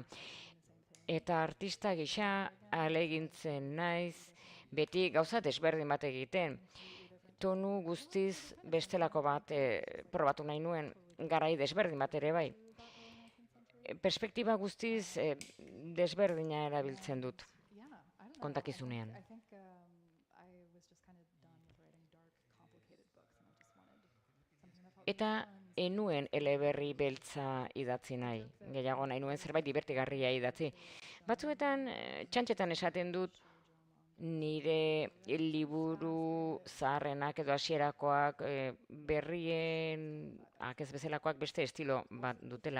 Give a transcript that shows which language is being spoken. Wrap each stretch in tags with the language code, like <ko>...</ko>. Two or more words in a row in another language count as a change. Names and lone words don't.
<eu>Eta artista gisa ahalegintzen naiz, beti gauza desberdin bat egiten. Tonu guztiz bestelako bat probatu nahi nuen, garai desberdin bat ere bai. perspektiba guztiz desberdina erabiltzen dut kontakizunean.</eu> <en>I think I was just kind of done with writing dark, complicated books, and I just wanted something that felt</en> <eu>Eta enuen eleberri beltza idatzi nahi. Gehiago nahi nuen zerbait dibertigarria idatzi. Batzuetan, txantxetan esaten dut, nire liburu zaharrenak edo hasierakoak berrien ez bezalakoak beste estilo bat dutela.</eu>